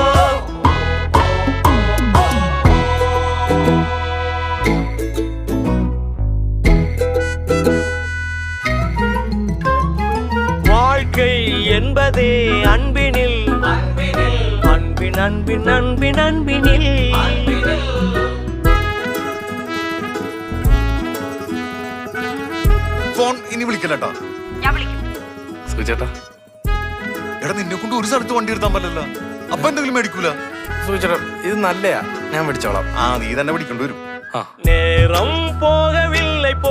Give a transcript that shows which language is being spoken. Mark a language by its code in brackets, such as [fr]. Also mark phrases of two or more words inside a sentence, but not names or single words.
[ta] வாழ்க்கை என்பதே அன்பினில் அன்பின் அன்பின் அன்பின் அன்பினில் [ml] ഫോൺ ഇനി വിളിക്കല്ലേട്ടാ. സുചേട്ടാ എടാ നിന്നെ കൊണ്ട് ഒരു സ്ഥലത്ത് വണ്ടി എടുത്താൻ പറ്റില്ല. അപ്പൊ എന്തെങ്കിലും മേടിക്കൂല. സുചേട്ടാ ഇത് നല്ലയാ, ഞാൻ മേടിച്ചോളാം. നീ തന്നെ പിടിക്കേണ്ടി വരും. [ta] நேரம் போகவில்லை